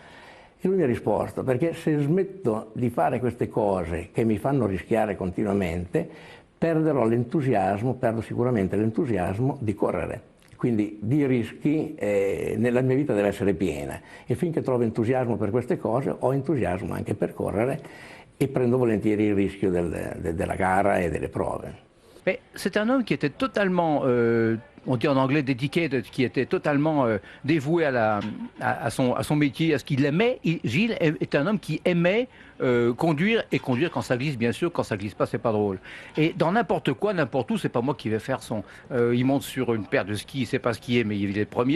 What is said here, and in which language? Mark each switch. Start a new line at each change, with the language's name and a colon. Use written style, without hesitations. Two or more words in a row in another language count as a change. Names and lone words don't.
Italian: E lui mi ha risposto: perché se smetto di fare queste cose che mi fanno rischiare continuamente, perdo sicuramente l'entusiasmo di correre. Quindi di rischi nella mia vita deve essere piena, e finché trovo entusiasmo per queste cose ho entusiasmo anche per correre e prendo volentieri il rischio della gara et delle prove.
French: C'est un homme qui était totalement, on dit en anglais dedicated, qui était totalement dévoué à son métier, à ce qu'il aimait. Gilles est un homme qui aimait conduire, et conduire quand ça glisse, bien sûr. Quand ça glisse pas, c'est pas drôle. Et dans n'importe quoi, n'importe où, c'est pas moi qui vais faire il monte sur une paire de skis, il sait pas skier, mais il est le premier.